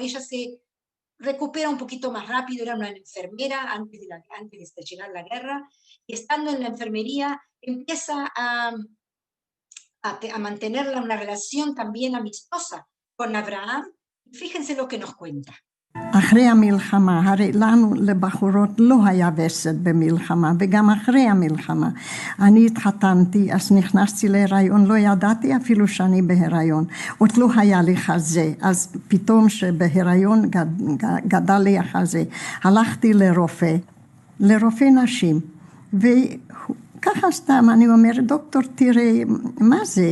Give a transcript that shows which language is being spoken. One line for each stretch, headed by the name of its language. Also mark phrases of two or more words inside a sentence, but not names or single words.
Spanish: Ella se recupera un poquito más rápido, era una enfermera antes de estallar la guerra, y estando en la enfermería empieza a mantener una relación también amistosa con Abraham. Fíjense lo que nos cuenta.
Hebrew: אחרי המלחמה, הרי לנו לבחורות לא היה וסת במלחמה, וגם אחרי המלחמה. אני התחתנתי, אז נכנסתי להיריון, לא ידעתי אפילו שאני בהיריון, עוד לא היה לי חזה, אז פתאום שבהיריון גדל לי החזה, הלכתי לרופא נשים, וככה סתם אני אומרת, דוקטור תראי, מה זה?